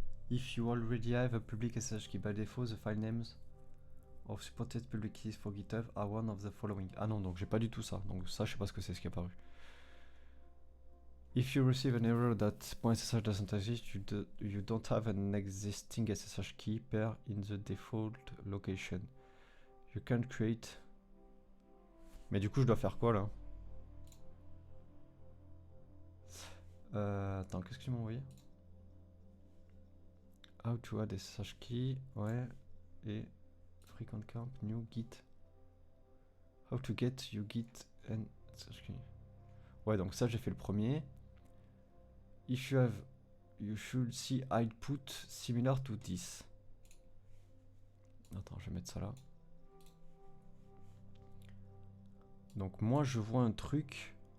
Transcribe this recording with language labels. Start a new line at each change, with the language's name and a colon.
English: If you already have a public SSH key by default, the file names of supported public keys for GitHub are one of the following.
French: Ah non, donc j'ai pas du tout ça. Donc ça, je sais pas ce que c'est ce qui est apparu.
English: If you receive an error that .ssh doesn't exist, you don't have an existing SSH key pair in the default location. You can create.
French: Mais du coup, je dois faire quoi là? Attends, qu'est-ce que tu m'as envoyé?
English: How to add SSH key, ouais. Et frequent camp, new git. How to get you git and SSH key.
French: Ouais, donc ça, j'ai fait le premier.
English: If you have, you should see output similar to this.
French: Attends, je vais mettre ça là. Donc moi, je vois un truc.